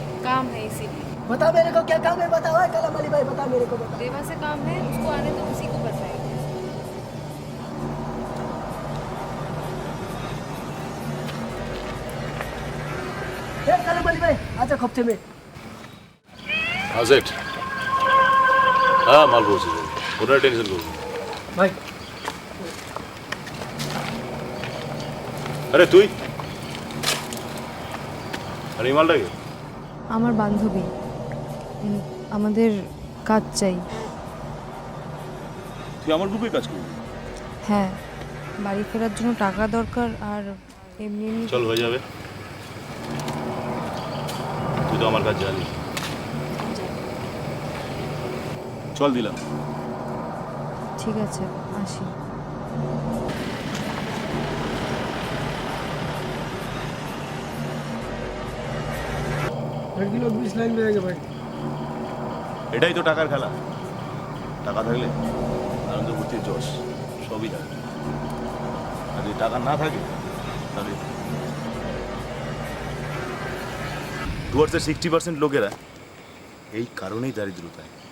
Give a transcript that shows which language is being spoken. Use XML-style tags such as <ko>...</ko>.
<hi>काम है इसीलिए। बता मेरे को क्या काम है, बता भाई कलम अली भाई, बता मेरे को, बता। देवा से काम है, उसको आने तो उसी को बताएंगे। कलम अली भाई आजा खोपचे में।</hi> <bn>হাজেট হ্যাঁ মাল পৌঁছে যাবে, ওটা টেনশন করবো ভাই। আরে তুই আর এই মালটাকে আমার বান্ধবী, আমাদের কাজ চাই। তুই আমার গ্রুপে কাজ করবি? হ্যাঁ, বাড়ি ফেরার জন্য টাকা দরকার, আর এমনি এমনি চল হয়ে যাবে, তুই তো আমার কাজ জানিস। চল দিলাম। ঠিক আছে, আসি।</bn> <hi>एक किलो 20 लाइन में आएगा भाई।</hi> <bn>এটাই তো টাকার খেলা, টাকা থাকলে আনন্দ ফুর্তির জশ সবই থাকে, আর যদি টাকা না থাকে তাহলে ডুয়ার্সের 60% লোকেরা এই কারণেই দারিদ্রতায়।</bn>